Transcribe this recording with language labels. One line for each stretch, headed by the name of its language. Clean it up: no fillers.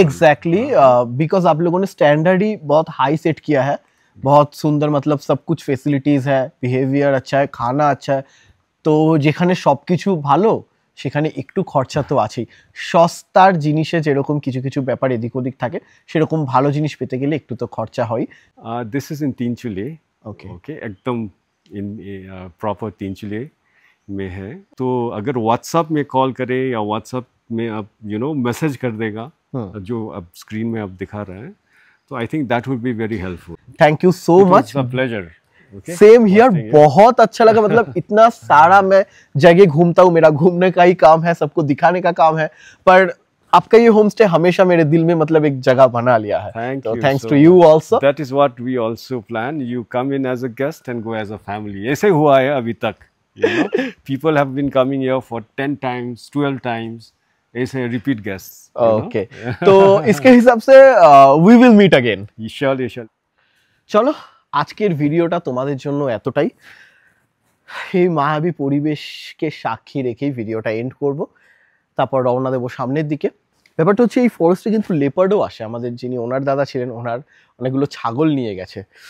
Hindi: Exactly because आप लोगों ने स्टैंडर्ड ही बहुत हाई सेट किया है, बहुत सुंदर, मतलब सब कुछ फैसिलिटीज है, बिहेवियर अच्छा है, खाना अच्छा है।
Bangla: তো যেখানে সবকিছু ভালো সেখানে একটু খরচা তো আছেই। সস্তার জিনিসে যেরকম কিছু কিছু ব্যাপার এদিক ওদিক থাকে, সেরকম ভালো জিনিস পেতে গেলে একটু তো খরচা হয়।
English: This is in Tinchule. Okay.
Hindi: Okay, एकदम in proper Tinchule में है। तो अगर WhatsApp में कॉल करे या WhatsApp में आप मैसेज कर देगा, जो अब स्क्रीन में आप दिखा रहे हैं, तो
English: I think that would be very helpful. Thank you so much. It's a pleasure. Okay. Same here, Watching it.
Hindi: बहुत अच्छा लगा। मतलब इतना सारा मैं जगह घूमता हूँ, मेरा घूमने का ही काम है, सबको दिखाने का काम है, पर आपका ये होम स्टे हमेशा मेरे दिल में मतलब एक जगह बना लिया है।
English: Thank you thanks so to you much. Also. That is what we also plan. You come in as a guest and go as a family.
Hindi: ऐसे हुआ है अभी तक।
English: People have been coming here for 10 times, 12 times.
Hindi: ऐसे
English: repeat guests.
Hindi: Okay तो इसके हिसाब से
English: We will meet again. Surely, surely.
Bangla: চলো আজকের ভিডিওটা তোমাদের জন্য এতটাই। এই মায়াবী পরিবেশকে সাক্ষী রেখেই ভিডিওটা এন্ড করব, তারপর রওনা দেবো সামনের দিকে। ব্যাপারটা হচ্ছে এই ফরেস্টে কিন্তু লেপার্ডও আসে। আমাদের যিনি ওনার দাদা ছিলেন, ওনার অনেকগুলো ছাগল নিয়ে গেছে।